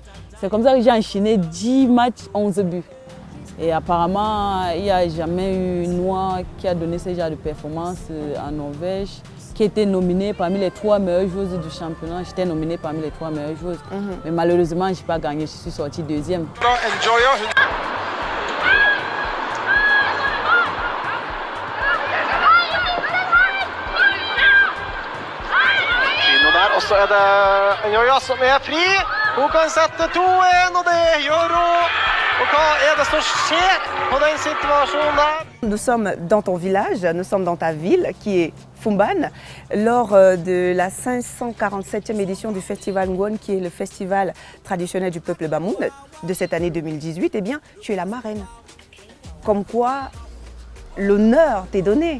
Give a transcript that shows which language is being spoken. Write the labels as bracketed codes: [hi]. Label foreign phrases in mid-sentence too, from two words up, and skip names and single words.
[fr] C'est comme ça que j'ai enchaîné 10 matchs, 11 buts. Et apparemment, il n'y a jamais eu une Noire qui a donné ce genre de performance en Norvège, qui était nominée parmi les 3 meilleures joueuses du championnat. J'étais nominée parmi les 3 meilleures joueuses. Mais malheureusement, je n'ai pas gagné, je suis sortie 2e. [no] Og så er det Njoya som er fri. Hun kan sette 2-1, og det gjør hun. Og hva er det som skjer på den situasjonen der? [fr] Nous sommes dans ton village, nous sommes dans ta ville qui est Fumban, lors de la 547e édition du Festival Ngwon, qui est le festival traditionnel du peuple Bamoun de cette année 2018. Eh bien, tu es la marraine. Comme quoi, l'honneur t'est donné.